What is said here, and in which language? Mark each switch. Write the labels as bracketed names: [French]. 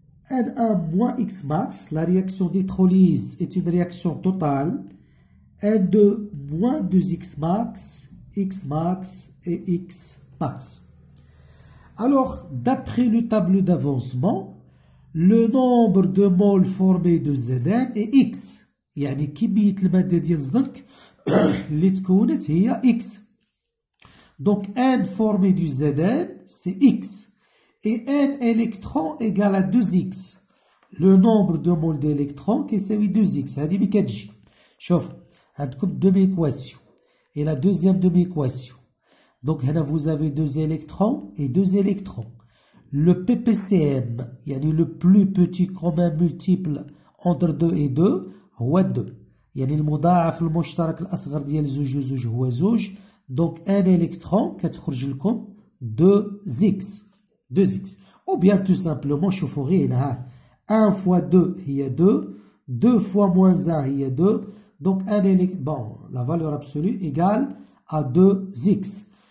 [French] N1 moins X max, la réaction d'électrolyse est une réaction totale. N2 moins 2X max, X max et X max. Alors, d'après le tableau d'avancement, le nombre de moles formés de Zn est X. [Arabic] يعني كمية المادة ديال الزنك اللي تكونت هي X. [French] Donc, N formé du Zn, c'est X. Et N électrons égale à 2X. Le nombre de moles d'électrons qui c'est 2X. [Arabic] هذه ما كتجي. شوف, عندكم demi-équation. [French] Et la deuxième demi-équation. Donc, là, vous avez 2 électrons et 2 électrons. Le PPCM, يعني le plus petit commun multiple entre 2 et 2, هو 2. [Arabic] يعني المضاعف المشترك الأصغر ديال زوج وزوج هو زوج. [French] Donc, un électron [Arabic] كتخرج لكم [French] 2X. 2X. Ou bien tout simplement, [Arabic] شوفوا غير هنا [French] 1 fois 2 هي 2. 2 fois moins 1 هي 2. Donc, un électron, bon, la valeur absolue égale à 2X.